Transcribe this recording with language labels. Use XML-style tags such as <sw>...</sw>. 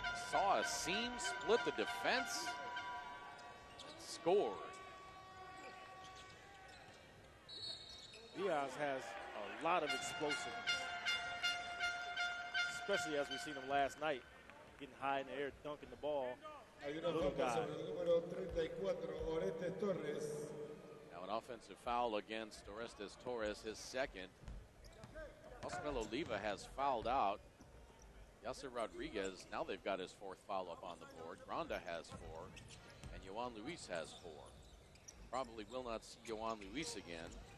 <en>Saw a seam, split the defense, scored. Diaz has a lot of explosiveness, especially as we've seen him last night, getting high in the air, dunking the ball.</en> <es>Hay una falta sobre el número 34, Orestes Torres.</es> <en>Now an offensive foul against Orestes Torres, his second. Osmel Oliva has fouled out. Yasser Rodriguez, now they've got his 4th foul up on the board. Granda has 4, and Yohan Luis has 4. Probably will not see Yohan Luis again.</en>